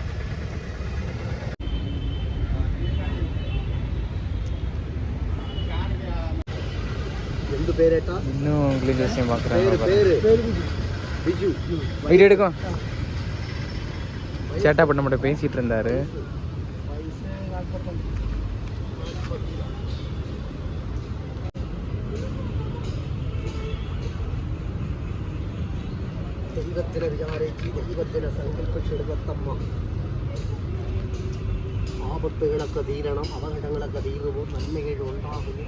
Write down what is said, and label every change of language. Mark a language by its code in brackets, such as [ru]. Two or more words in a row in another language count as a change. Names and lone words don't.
[ta] இன்னும் கிளி ஜோசியம் பார்க்குறாங்க. வீடியோ எடுக்கும். சேட்டா பண்ண மட்டும் பேசிகிட்டு இருந்தார். [ml] ദൈവത്തിനെ വിചാരിച്ച് ദൈവത്തിനെ സങ്കല്പിച്ചെടുക്കത്തമ്മ. ആപത്തുകളൊക്കെ തീരണം, അപകടങ്ങളൊക്കെ തീരുമ്പോൾ നന്മകൾ ഉണ്ടാകുന്നു.